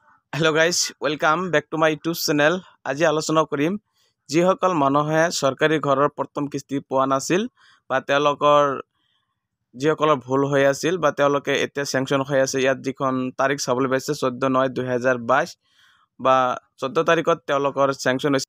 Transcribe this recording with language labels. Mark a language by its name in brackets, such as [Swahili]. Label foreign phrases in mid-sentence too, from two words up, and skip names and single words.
[English] Hello guys welcome back to my YouTube channel. [Assamese] আজি আলোচনা কৰিম যিসকল মানুহে চৰকাৰী ঘৰৰ প্ৰথম কিস্তি পোৱা নাছিল বা তেওঁলোকৰ যিসকলৰ ভুল হৈ আছিল বা তেওঁলোকে এতিয়া স্যাংচন হৈ আছে। ইয়াত যিখন তাৰিখ চাবলৈ পাইছে 14/9/2022 বা 14 তাৰিখত তেওঁলোকৰ স্যাংচন হৈছে।